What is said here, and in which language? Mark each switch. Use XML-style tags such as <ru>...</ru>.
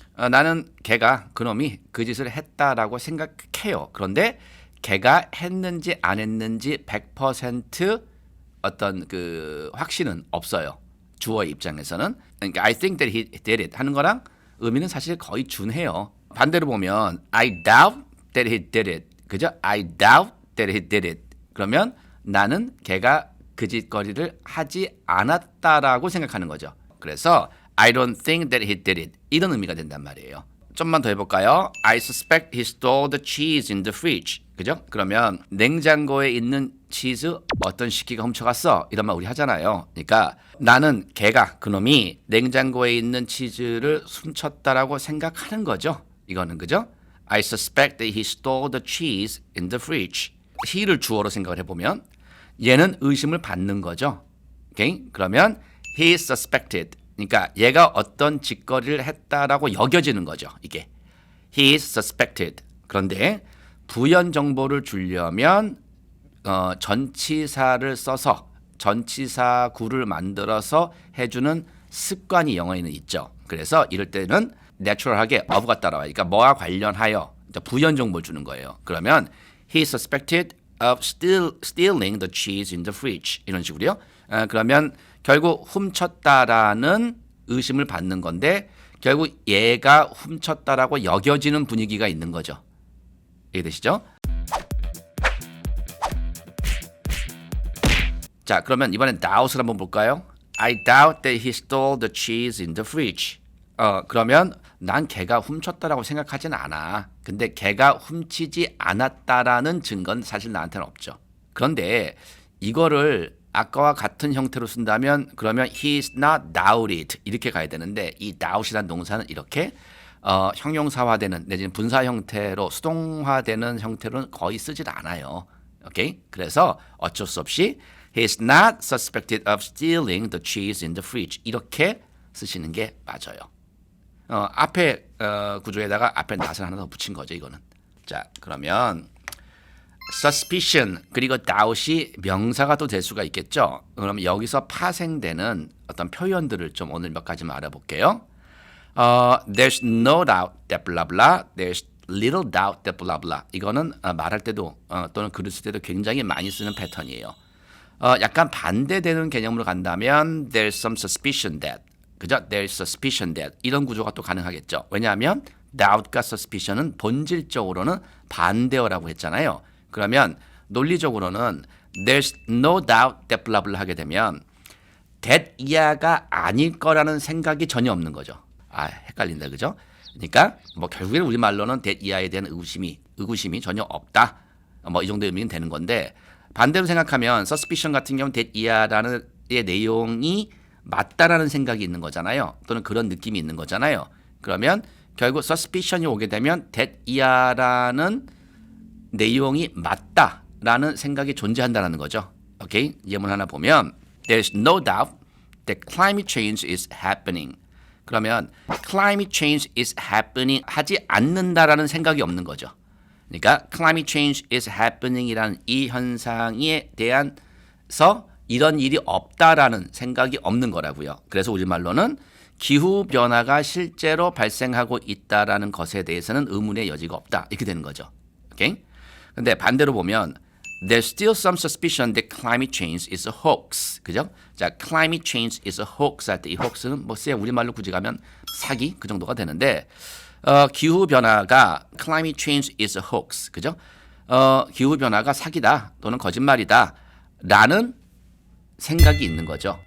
<ko>나는 걔가 그놈이 그 짓을 했다라고 생각해요. 그런데 걔가 했는지 안 했는지 100% 어떤 그 확신은 없어요. 주어의 입장에서는. 그러니까</ko> <en>I think that he did it</en> <ko>하는 거랑 의미는 사실 거의 준해요. 반대로 보면</ko> <en>I doubt that he did it.</en> <ko>그죠?</ko> <en>I doubt that he did it.</en> <ko>그러면 나는 걔가 그 짓거리를 하지 않았다라고 생각하는 거죠. 그래서</ko> <en>I don't think that he did it.</en> <ko>이런 의미가 된단 말이에요. 좀만 더 해볼까요?</ko> <en>I suspect he stole the cheese in the fridge.</en> <ko>그죠? 그러면 냉장고에 있는 치즈 어떤 시기가 훔쳐갔어? 이런 말 우리 하잖아요. 그러니까 나는 걔가 그놈이 냉장고에 있는 치즈를 훔쳤다라고 생각하는 거죠. 이거는 그죠?</ko> <en>I suspect that he stole the cheese in the fridge.</en> <ko>he를 주어로 생각을 해보면 얘는 의심을 받는 거죠. 오케이? 그러면</ko> <en>he is suspected.</en> <ko>그러니까 얘가 어떤 짓거리를 했다라고 여겨지는 거죠. 이게</ko> <en>he is suspected.</en> <ko>그런데 부연 정보를 주려면 전치사를 써서 전치사구를 만들어서 해주는 습관이 영어에는 있죠. 그래서 이럴 때는 내추럴하게 of가 따라와요. 그러니까 뭐와 관련하여 부연 정보를 주는 거예요. 그러면</ko> <en>he is suspected of stealing the cheese in the fridge.</en> <ko>이런 식으로요. 그러면 결국 훔쳤다라는 의심을 받는 건데 결국 얘가 훔쳤다라고 여겨지는 분위기가 있는 거죠. 이해되시죠? 자, 그러면 이번엔 doubt을 한번 볼까요?</ko> <en>I doubt that he stole the cheese in the fridge.</en> <ko>그러면 난 걔가 훔쳤다라고 생각하진 않아. 근데 걔가 훔치지 않았다라는 증거는 사실 나한테는 없죠. 그런데 이거를 아까와 같은 형태로 쓴다면 그러면</ko> <en>he is not doubted</en> <ko>이렇게 가야 되는데 이 doubt이라는 동사는 이렇게 형용사화되는 내지는 분사 형태로 수동화되는 형태로는 거의 쓰질 않아요. 오케이? 그래서 어쩔 수 없이</ko> <en>he is not suspected of stealing the cheese in the fridge</en> <ko>이렇게 쓰시는 게 맞아요. 앞에 구조에다가 앞에 not을 하나 더 붙인 거죠. 이거는. 자, 그러면 suspicion 그리고 doubt이 명사가 또 될 수가 있겠죠. 그럼 여기서 파생되는 어떤 표현들을 좀 오늘 몇 가지만 알아볼게요.</ko> <en>There's no doubt that blah blah. There's little doubt that blah blah.</en> <ko>이거는 말할 때도 또는 글을 쓸 때도 굉장히 많이 쓰는 패턴이에요. 약간 반대되는 개념으로 간다면</ko> <en>there's some suspicion that.</en> <ko>그죠?</ko> <en>There's suspicion that.</en> <ko>이런 구조가 또 가능하겠죠. 왜냐하면 doubt과 suspicion은 본질적으로는 반대어라고 했잖아요. 그러면 논리적으로는</ko> <en>there's no doubt that blah blah</en> <ko>하게 되면 that 이하가 아닐 거라는 생각이 전혀 없는 거죠. 헷갈린다, 그죠? 그러니까 뭐 결국에 우리말로는 that 이하에 대한 의구심이 전혀 없다. 뭐 이 정도 의미는 되는 건데 반대로 생각하면 suspicion 같은 경우는 that 이하라는 내용이 맞다라는 생각이 있는 거잖아요. 또는 그런 느낌이 있는 거잖아요. 그러면 결국 suspicion이 오게 되면 that 이하라는 내용이 맞다라는 생각이 존재한다는 거죠. 오케이? 예문 하나 보면</ko> <en>There's no doubt that climate change is happening.</en> <ko>그러면</ko> <en>climate change is happening</en> <ko>하지 않는다라는 생각이 없는 거죠. 그러니까</ko> <en>climate change is happening</en> <ko>이라는 이 현상에 대해서 이런 일이 없다라는 생각이 없는 거라고요. 그래서 우리말로는 기후 변화가 실제로 발생하고 있다라는 것에 대해서는 의문의 여지가 없다. 이렇게 되는 거죠. 오케이?</ko> <en>근데 반대로 보면 There's still some suspicion that climate change is a hoax.</en> <ko>그죠? 자,</ko> <en>climate change is a hoax</en> <ko>할 때 이 hoax는 뭐 우리말로 굳이 가면 사기 그 정도가 되는데 기후 변화가 climate change is a hoax. 그죠? 기후 변화가 사기다 또는 거짓말이다 라는 생각이 있는 거죠.</ko>